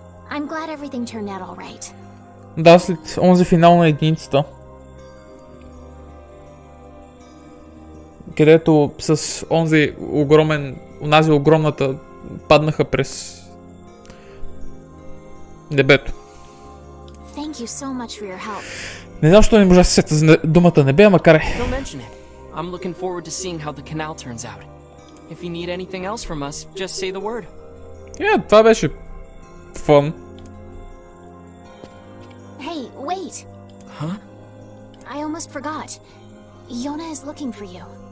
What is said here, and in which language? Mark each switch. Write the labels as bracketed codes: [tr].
[en] I'm glad everything turned out all right. [bg] Да, след онзи финал на единицата. Където с онази огромната паднаха през небето. [en] Thank you so much for your help. [bg] Не знам, защо не можа да се сета за думата небе, макар е. [en] Don't mention it. I'm looking forward to seeing how the canal turns out. If you need anything else from us, just say the word. [bg] Това беше фън. [en] Hey, wait. Huh? I almost forgot. Yona is looking for you.